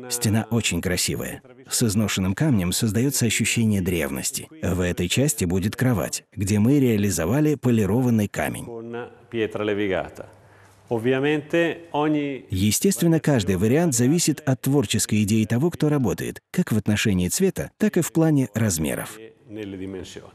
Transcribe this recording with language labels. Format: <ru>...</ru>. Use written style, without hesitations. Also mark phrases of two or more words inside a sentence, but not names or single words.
<ru>Стена очень красивая. С изношенным камнем создается ощущение древности. В этой части будет кровать, где мы реализовали полированный камень.</ru> <it>con pietra levigata. Ovviamente ogni...</it> <ru>Естественно, каждый вариант зависит от творческой идеи того, кто работает, как в отношении цвета, так и в плане размеров.</ru> <it>nelle dimensioni.</it>